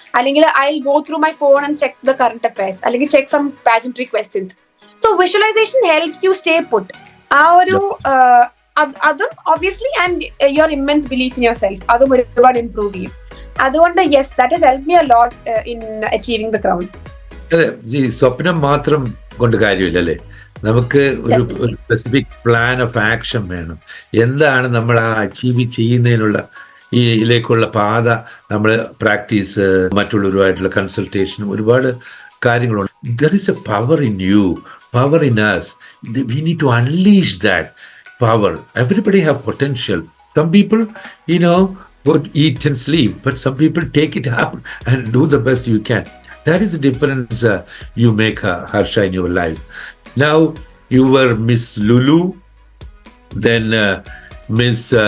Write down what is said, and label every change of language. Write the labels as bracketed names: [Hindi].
[Malayalam] അല്ലെങ്കിൽ [English] I'll go through my phone and check the current affairs, അല്ലെങ്കിൽ check some pageantry questions. So visualization helps you stay put. [Malayalam] ആ ഒരു അതും [English] obviously, and your immense belief in yourself, [Malayalam] അതും ഒരുപാട് [English] improve [Malayalam] ചെയ്യും. അതുകൊണ്ട് [English] yes, that has helped me a lot in achieving the crown. [Malayalam] അതെ, ഈ സ്വപ്നം മാത്രം കൊണ്ട് കാര്യമില്ലല്ലേ, നമുക്ക് ഒരു [English] specific plan of action [Malayalam] വേണം. എന്താണ് നമ്മൾ ആ അച്ചീവ് ചെയ്യുന്നതിനുള്ള ഇതിലേക്കുള്ള പാത, നമ്മൾ പ്രാക്ടീസ്, മറ്റുള്ളവരുമായിട്ടുള്ള കൺസൾട്ടേഷൻ, ഒരുപാട് കാര്യങ്ങളുണ്ട്. [English] There is a power in you, power in us. We need to unleash that power. Everybody have potential. Some people, you know, would eat and sleep, but some people take it out and do the best you can. That is the difference you make, Harsha, in your life. Now, you were Miss Lulu, then Miss